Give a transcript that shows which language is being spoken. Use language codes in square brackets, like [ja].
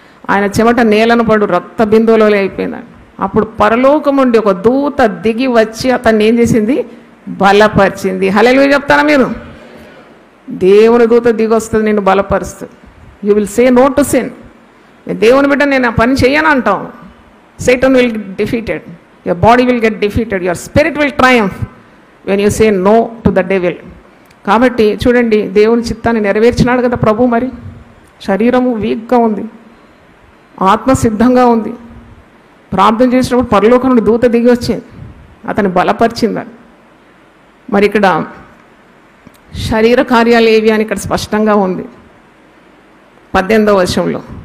[te] ఆయన చెమట నేలను పడు రక్త బిందువులో అయిపోయిందండి. అప్పుడు పరలోకం నుండి ఒక దూత దిగి వచ్చి అతన్ని ఏం చేసింది? బలపరిచింది. హల్లెలూయా చెప్తారా మీరు? దేవుని దూత దిగి వస్తుంది, నిన్ను బలపరుస్తుంది. [en] You will say no to sin. [te] దేవుని బిడ్డ నేను ఆ పని చేయను అంటాం. [en] Satan will get defeated, your body will get defeated, your spirit will triumph when you say no to the devil. [te] కాబట్టి చూడండి, దేవుని చిత్తాన్ని నెరవేర్చినాడు కదా ప్రభు. మరి శరీరము వీక్గా ఉంది, ఆత్మ సిద్ధంగా ఉంది. ప్రార్థన చేసినప్పుడు పరలోకం నుండి దూత దిగి వచ్చింది, అతన్ని బలపరిచిందని. మరి ఇక్కడ శరీర కార్యాలు ఏవి అని ఇక్కడ స్పష్టంగా ఉంది 18వ వచనంలో.